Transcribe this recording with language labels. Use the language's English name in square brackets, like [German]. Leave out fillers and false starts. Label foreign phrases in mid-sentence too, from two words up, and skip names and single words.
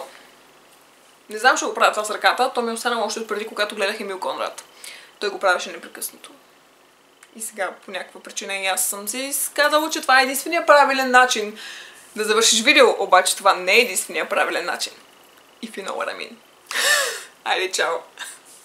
[Bulgarian] Не знам, ще го правя това с ръката, то ми остана още от преди, когато гледах Емил Конрад. Той го правеше непрекъснато. И сега по някаква причина и аз съм си казала, че това е единствения правилен начин да завършиш видео, обаче това не е единствения правилен начин. [English] If you know what I mean. [Bulgarian] Айде, чао!